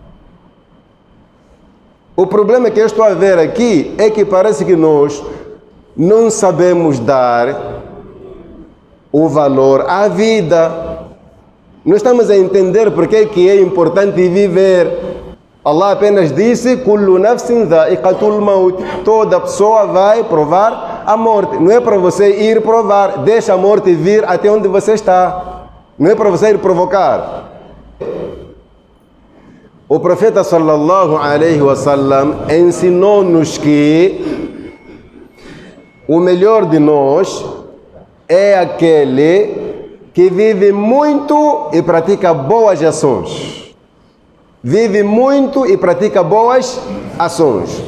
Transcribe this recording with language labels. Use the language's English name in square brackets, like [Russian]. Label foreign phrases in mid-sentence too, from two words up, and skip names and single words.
[Portuguese] O problema que eu estou a ver aqui é que parece que nós não sabemos dar o valor à vida. Não estamos a entender porque que é importante viver. Allah apenas disse: [Arabic] كل نفس ذائقة الموت. [Portuguese] Toda pessoa vai provar a morte. Não é para você ir provar. Deixa a morte vir até onde você está. Não é para você ir provocar. O profeta [Arabic] صلى الله عليه وسلم [Portuguese] ensinou-nos que o melhor de nós é aquele que vive muito e pratica boas ações. Vive muito e pratica boas ações.